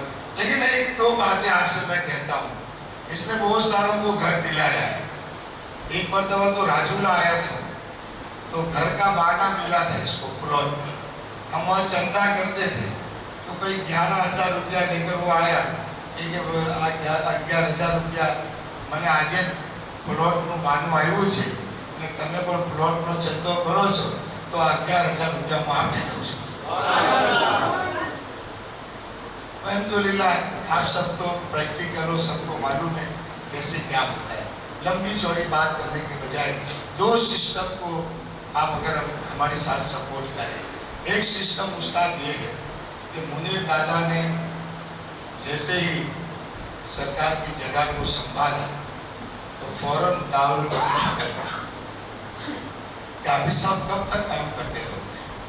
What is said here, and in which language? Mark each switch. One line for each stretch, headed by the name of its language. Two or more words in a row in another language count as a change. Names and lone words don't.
Urdu: لیکن ایک دو باتیں آپ سے میں کہتا ہوں. اس نے بہت ساروں کو گھر دلایا ہے. ایک مرتبہ تو راجولا آیا تھا، تو گھر کا بہانہ ملا تھا اس کو پلاٹ کا. ہم وہاں چندہ کرتے تھے، تو کوئی 11,000 روپیہ لے کر وہ آیا کہ
Gujarati: 11,000 રૂપિયા મને આજે પ્લોટનું બાનું આવ્યું છે અને તમે પણ પ્લોટનો ચંદો કરો છો તો 11,000 રૂપિયા હું આપી દઉં છું.
Urdu: الحمدللہ آپ سب کو پریکٹیکل ہو، سب کو معلوم ہے کیسے کیا ہوتا ہے. لمبی چوڑی بات کرنے کے بجائے دو سسٹم کو آپ اگر ہمارے ساتھ سپورٹ کریں. ایک سسٹم استاد یہ ہے کہ منیر دادا نے جیسے ہی سرکار کی جگہ کو سنبھالا تو فوراً دارالعلوم کی فکر پڑی کہ حافظ صاحب کب تک کام کرتے رہو گے؟